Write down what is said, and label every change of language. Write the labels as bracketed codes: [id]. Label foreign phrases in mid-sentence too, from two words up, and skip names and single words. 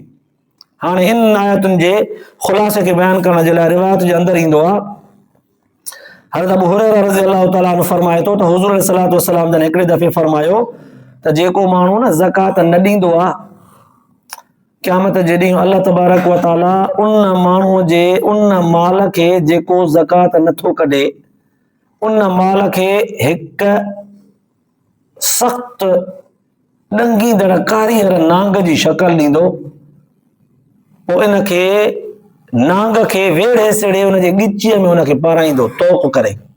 [sd] हाणे हिन आयतुनि जे ख़ुलासे खे बयानु करण जे लाइ रिवायत जे अंदरि ईंदो आहे, हज़रत अबू हुरैरा [ar] رضي الله تعالى عنه [sd] फरमाए थो त हुज़ूर [ar] صلى الله عليه وسلم [sd] जन हिकिड़े दफ़े फरमायो त जेको माण्हू न ज़कात न ॾींदो आहे, क़यामत जे ॾींहुं [ar] الله تبارك وتعالى [sd] उन माण्हूअ जे उन माल खे जेको ज़कात नथो कढे, उन माल खे हिकु सख़्त ॾंगीदड़ कारीगर नांग जी शक्ल ॾींदो। पोइ इनखे नांग खे वेड़े सेड़े उनजे ॻिचीअ में उनखे पाराईंदो तोप करे।